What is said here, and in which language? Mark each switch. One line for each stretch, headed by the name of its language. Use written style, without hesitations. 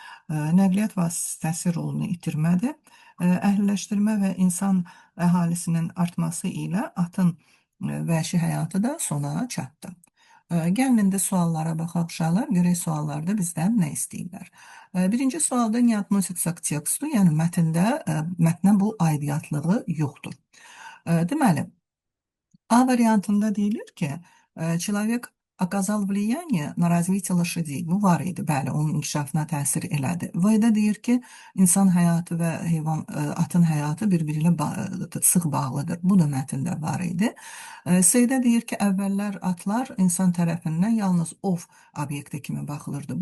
Azerbaijani: Nəqliyyat vasitəsi rolunu itirmədi. Əhəlləşdirmə və insan əhalisinin artması ilə atın vəhşi həyatı da sona çatdı. Gəlin indi suallara baxaq uşaqlar, görək suallarda bizdən nə istəyirlər. Birinci sualda
Russian: не относится к тексту,
Azerbaijani: yəni mətnə bu aidiyyatlığı yoxdur. Deməli, A variantında deyilir ki,
Russian: человек оказал влияние на развитие лошадей.
Azerbaijani: Bu var idi, bəli, onun inkişafına təsir elədi. V-də deyir ki, insan həyatı və atın həyatı bir-biri ilə sıx bağlıdır. Bu da mətndə var idi. S-də deyir ki, əvvəllər atlar insan tərəfindən yalnız ov obyekti kimi baxılırdı.